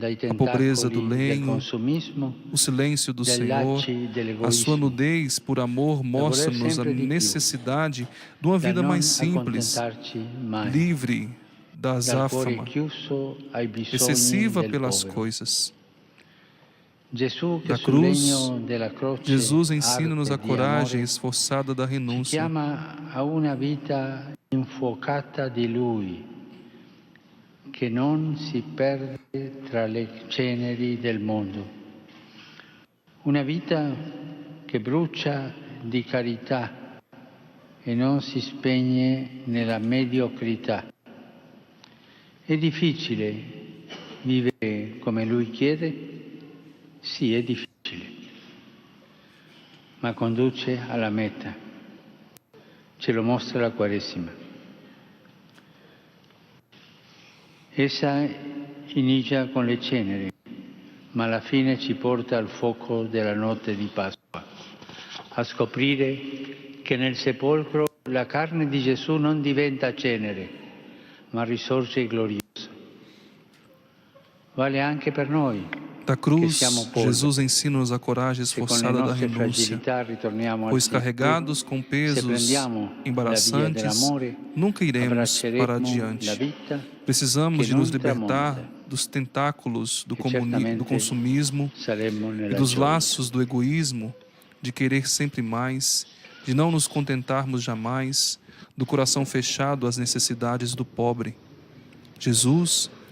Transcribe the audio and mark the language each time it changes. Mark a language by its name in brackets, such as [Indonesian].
[Portuguese] A pobreza do lenho, o silêncio do Senhor, a sua nudez por amor mostra-nos a necessidade de uma vida mais simples, livre da azáfama, excessiva pelas coisas. Da cruz, Jesus ensina-nos a coragem esforçada da renúncia. [Italian] Chiama a una vita infuocata di Lui, che non si perde tra le ceneri del mondo. Una vita che brucia di carità e non si spegne nella mediocrità. È difficile vivere come Lui chiede? Sì, è difficile, ma conduce alla meta. Ce lo mostra la Quaresima. Essa inizia con le ceneri, ma alla fine ci porta al fuoco della notte di Pasqua, a scoprire che nel sepolcro la carne di Gesù non diventa cenere, ma risorge gloriosa. Vale anche per noi. [Portuguese] Da cruz, Jesus ensina-nos a coragem esforçada da renúncia, pois carregados com pesos embaraçantes, nunca iremos para adiante. Precisamos de nos libertar dos tentáculos do consumismo e dos laços do egoísmo, de querer sempre mais, de não nos contentarmos jamais, do coração fechado às necessidades do pobre. Jesus,